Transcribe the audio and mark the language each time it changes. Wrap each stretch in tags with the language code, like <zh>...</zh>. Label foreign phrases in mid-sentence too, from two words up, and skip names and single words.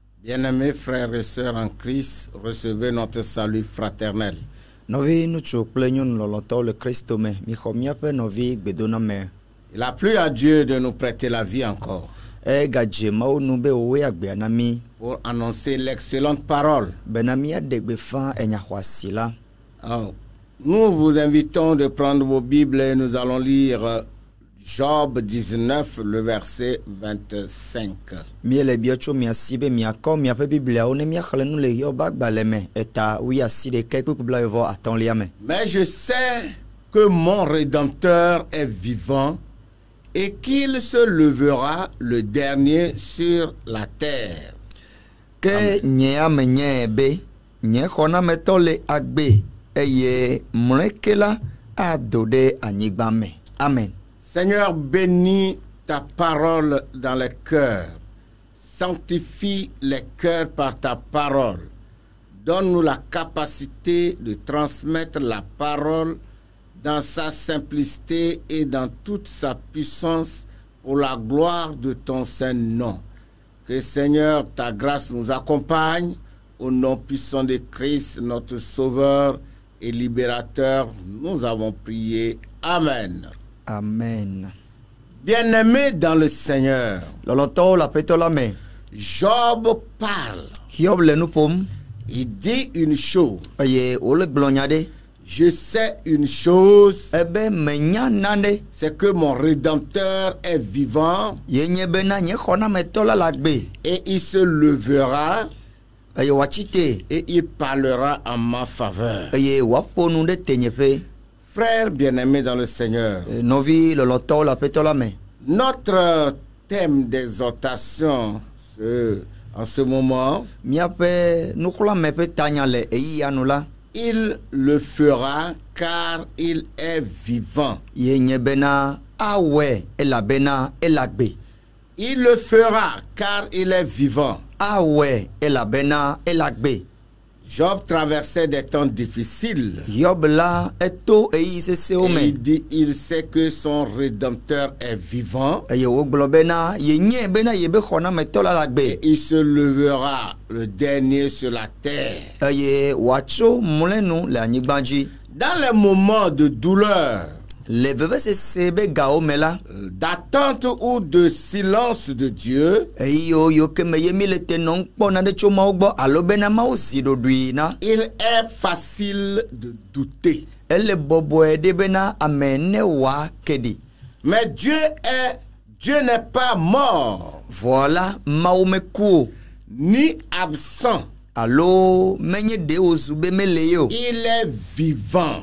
<fr>Bien-aimés frères et sœurs en Christ, recevez notre salut fraternel.</fr> <ee>Novi nutsu kple nyɔnu lɔlɔtɔwo le Kristo me, mixɔ míaƒe novi gbedoname.</ee> <fr>Il a plu à Dieu de nous prêter la vie encore</fr> <ee>Gadze Mawu nu be wòwoe agbea na mí</ee> <fr>pour annoncer l'excellente parole.</fr> <ee>bena míaɖe gbefa enya xɔasi la.</ee> <fr>Alors, nous vous invitons de prendre vos Bibles et nous allons lire Job 19, le verset 25.</fr> <ee>Míele biɔ tso mia si be miakɔ miaƒe Bibliawo ne míaxlẽ nu le Hiob agbalẽ me eta 81 me.</ee> <fr>Mais je sais que mon Rédempteur est vivant et qu'il se levera le dernier sur la terre.</fr> <ee>Ke nye ame nye be nye xɔnametɔ le agbe eye mlɔeke la ado ɖe anyigba me.</ee> <fr>Amen. Seigneur, bénis ta parole dans les cœurs. Sanctifie les cœurs par ta parole. Donne-nous la capacité de transmettre la parole dans sa simplicité et dans toute sa puissance pour la gloire de ton saint nom. Que Seigneur, ta grâce nous accompagne au nom puissant de Christ, notre Sauveur et Libérateur. Nous avons prié. Amen. Amen. Bien-aimés dans le Seigneur,</fr> <ee>Lɔlɔtɔwo le Aƒetɔ la me.</ee> <fr>Job parle.</fr> <ee>Hiob le nu ƒom</ee> <fr>Il dit une chose.</fr> <ee>eye wòle gblɔ nya ɖe.</ee> <fr>Je sais une chose,</fr> <ee>Ebe menya nane</ee> <fr>c'est que mon Rédempteur est vivant</fr> <ee>ye nye bena nye xɔnametɔ la le agbe</ee> <fr>et il se levera</fr> <ee>eye wòatsi te</ee> <fr>et il parlera en ma faveur.</fr> <ee>eye wòaƒo nu ɖe tenyeƒe.</ee> <fr>Frères bien-aimés dans le Seigneur,</fr> <ee>Nɔvi lɔlɔtɔwo le Aƒetɔ la me.</ee> <fr>notre thème d'exhortation en ce moment,</fr> <ee>Míaƒe nuxlɔame ƒe tanya le eyiya nu la</ee> <fr>il le fera car il est vivant.</fr> <ee>ye nye bena awɔe elabena ele agbe.</ee> <fr>Il le fera car il est vivant.</fr> <ee>Awɔe elabena ele agbe.</ee> <fr>Job traversait des temps difficiles.</fr> <ee>Hiob la eto eyi sesewo</ee> <fr>Et me il dit, il sait que son Rédempteur est vivant.</fr> <ee>eye wògblɔ bena ye nye bena ye be xɔnametɔ la le agbe</ee> <fr>Il se levera le dernier sur la terre.</fr> <ee>eye wòatso mlɔenu le anyigba dzi.</ee> <fr>Dans les moments de douleur,</fr> <ee>Le vevesese be gawo me la</ee> <fr>d'attente ou de silence de Dieu,</fr> <ee>eyiwo ke me ye mi le te nɔ ŋkpɔ na ɖe tso Mawu gbɔ alo bena Mawu zi ɖoɖoe na</ee> <fr>il est facile de douter.</fr> <ee>ele bɔbɔe ɖe bena ame ne wòa keɖi.</ee> <fr>Mais Dieu n'est pas mort,</fr> <ee>Vɔ la Mawu meku o</ee> <fr>ni absent.</fr> <ee>alo menye ɖe wòzu be mele ye o.</ee> <fr>Il est vivant</fr>